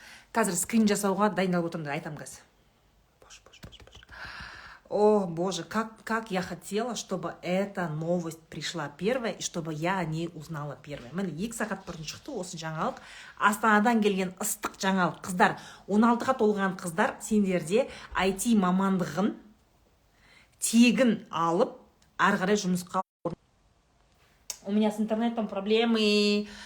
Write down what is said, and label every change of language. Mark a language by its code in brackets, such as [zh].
[kk] Қазір скрин жасауға дайындалып отырмын, айтам газ. [ru] О, боже, как я хотела, чтобы эта новость пришла первая, и чтобы я о ней узнала первая. [kk] Міне 2 сағат бұрын шықты осы жаңалық. Астанадан келген ыстық жаңалық. Қыздар, 16-ға толған қыздар, сендерде IT мамандығын тегін алып, ары қарай жұмысқа. [ru] У меня с интернетом проблемы.